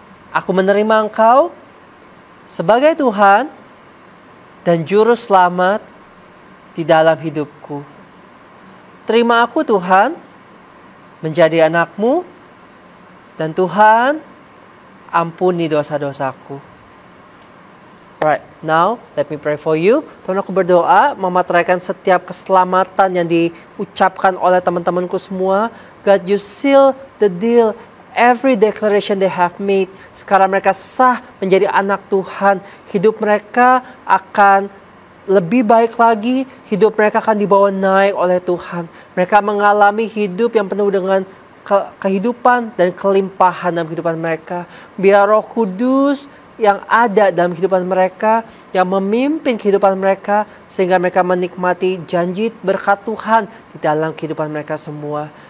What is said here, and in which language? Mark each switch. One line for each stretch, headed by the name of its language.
Indonesian: Aku menerima Engkau sebagai Tuhan dan Juru Selamat di dalam hidupku. Terima aku Tuhan menjadi anak-Mu, dan Tuhan ampuni dosa-dosaku.
English: Right, now let me pray for you.
Indonesian: Tuhan, aku berdoa memateraikan setiap keselamatan yang diucapkan oleh teman-temanku semua.
English: God, you seal the deal. Every declaration they have made.
Indonesian: Sekarang mereka sah menjadi anak Tuhan. Hidup mereka akan lebih baik lagi, hidup mereka akan dibawa naik oleh Tuhan. Mereka mengalami hidup yang penuh dengan kehidupan dan kelimpahan dalam kehidupan mereka. Biar Roh Kudus yang ada dalam kehidupan mereka, yang memimpin kehidupan mereka, sehingga mereka menikmati janji berkat Tuhan di dalam kehidupan mereka semua.